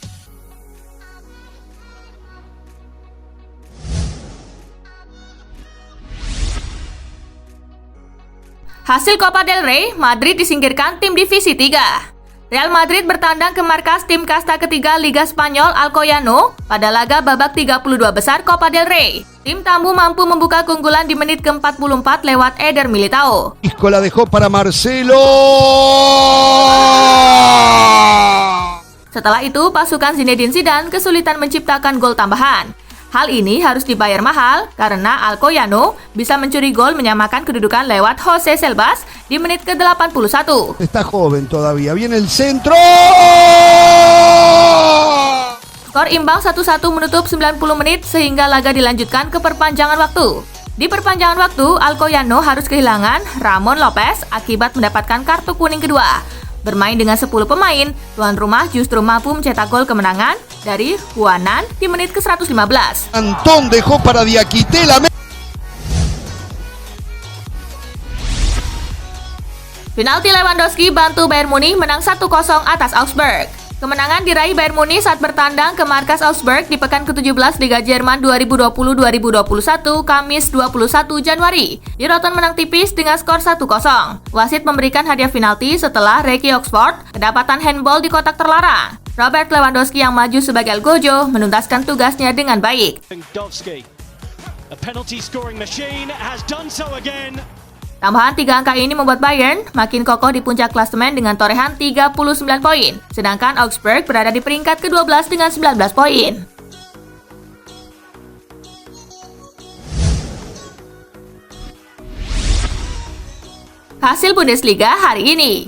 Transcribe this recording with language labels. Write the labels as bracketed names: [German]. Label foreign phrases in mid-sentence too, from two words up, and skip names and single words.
[Indonesian] Hasil Copa del Rey, Madrid disingkirkan tim divisi 3. Real Madrid bertandang ke markas tim kasta ketiga Liga Spanyol Alcoyano pada laga babak 32 besar Copa del Rey. Tim tamu mampu membuka keunggulan di menit ke-44 lewat Eder Militao. [Spanish] Isco la dejó para Marcelo. [Indonesian] Setelah itu, pasukan Zinedine Zidane kesulitan menciptakan gol tambahan. Hal ini harus dibayar mahal karena Alcoyano bisa mencuri gol menyamakan kedudukan lewat Jose Selbas di menit ke-81. [Spanish] Está joven todavía. Viene el centro. [Indonesian] Skor imbang 1-1 menutup 90 menit sehingga laga dilanjutkan ke perpanjangan waktu. Di perpanjangan waktu, Alcoyano harus kehilangan Ramon Lopez akibat mendapatkan kartu kuning kedua. Bermain dengan 10 pemain, tuan rumah justru mampu mencetak gol kemenangan dari Juanan di menit ke-115. [Spanish] Antón dejó para Diakité la. [Indonesian] Penalti Lewandowski bantu Bayern Munich menang 1-0 atas Augsburg. Kemenangan diraih Bayern Munich saat bertandang ke markas Augsburg di pekan ke-17 Liga Jerman 2020-2021 Kamis 21 Januari. Di Rotten menang tipis dengan skor 1-0. Wasit memberikan hadiah penalti setelah Ricky Oxford kedapatan handball di kotak terlarang. Robert Lewandowski yang maju sebagai Algojo menuntaskan tugasnya dengan baik. [English] A penalty scoring machine has done so again. [Indonesian] Tambahan 3 angka ini membuat Bayern makin kokoh di puncak klasemen dengan torehan 39 poin, sedangkan Augsburg berada di peringkat ke-12 dengan 19 poin. Hasil Bundesliga hari ini.